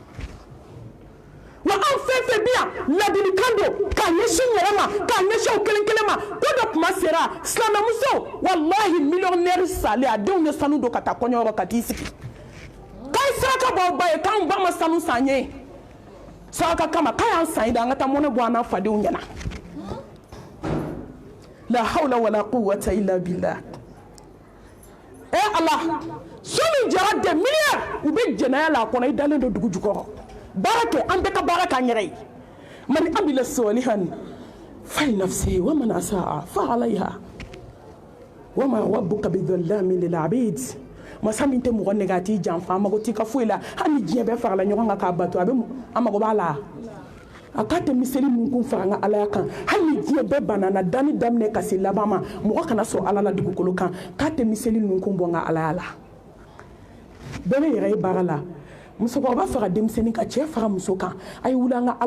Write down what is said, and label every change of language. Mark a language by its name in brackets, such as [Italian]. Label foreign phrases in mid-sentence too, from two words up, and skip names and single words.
[Bambara] wa an fɛn fɛn bɛ yan ladilikan don k'a ɲɛsin n yɛrɛ ma k'a ɲɛsin aw kelen kelen ma ko dɔ tuma sera silamɛmuso wallahi miliyɔnɛri salen a denw ye sanu don ka taa kɔɲɔyɔrɔ ka t'i sigi k'a ye saraka bɔ aw ba ye k'anw ba ma sanu san ye saraka kama k'a y'an san yi da an ka taa mɔnɛ bɔ an n'a fadenw ɲɛna [Arabic] لا حول ولا قوة إلا بالله [Bambara] ala so min jara [French] des milliards [Bambara] u bɛ jɛnɛya la a kɔnɔ i dalen don dugu jukɔrɔ baara kɛ an bɛɛ ka baara k'an yɛrɛ ye [Arabic] من عمل صالحا فلنفسه ومن أساء فعليها وما ربك بظلام للعبيد [Bambara] masa min tɛ mɔgɔ nɛgɛ a t'i janfa a mago t'i ka foyi la hali ni diɲɛ bɛɛ farala ɲɔgɔn kan k'a bato a mago b'a la a k'a tɛ miseli min kun fara an ka alaya kan hali ni diɲɛ bɛɛ banana danni daminɛ ka se laban ma mɔgɔ kana sɔn ala la dugukolo kan k'a tɛ miseli min kun bɔ an ka alaya la bɛɛ bɛ yɛrɛ ye baara la musokɔrɔba fara denmisɛnnin ka cɛ fara muso kan a ye wuli an ka